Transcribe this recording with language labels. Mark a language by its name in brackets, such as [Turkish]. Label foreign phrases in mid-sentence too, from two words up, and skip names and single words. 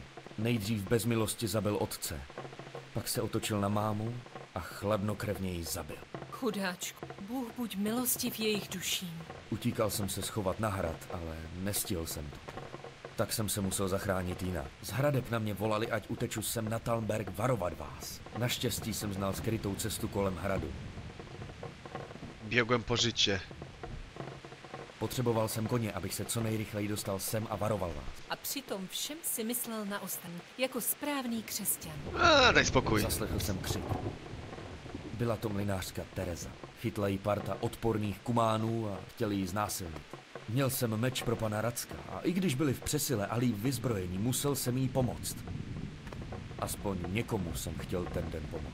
[Czech] Nejdřív bez milosti zabil otce. Pak se otočil na mámu a chladnokrevně ji zabil. Chudáčku. Bůh buď milostiv jejich duším. Utíkal jsem se schovat na hrad, ale nestihl jsem to. Tak jsem se musel zachránit jinak. Z hradeb na mě volali, ať uteču sem na Talmberg varovat vás. Naštěstí jsem znal skrytou cestu kolem hradu. [Polish] Biegłem po życie. [Czech] Potřeboval jsem koně, abych se co nejrychleji dostal sem a varoval vás. A přitom všem si myslel na ostatní, jako správný křesťan. [Polish] Daj spokój. [Czech] Zaslechl jsem křik. Byla to mlynářka Tereza. Chytla jí parta odporných kumánů a chtěli ji znásilnit. Měl jsem meč pro pana Racka a i když byli v přesile a líp vyzbrojení, musel jsem jí pomoct. Aspoň někomu jsem chtěl ten den pomoct.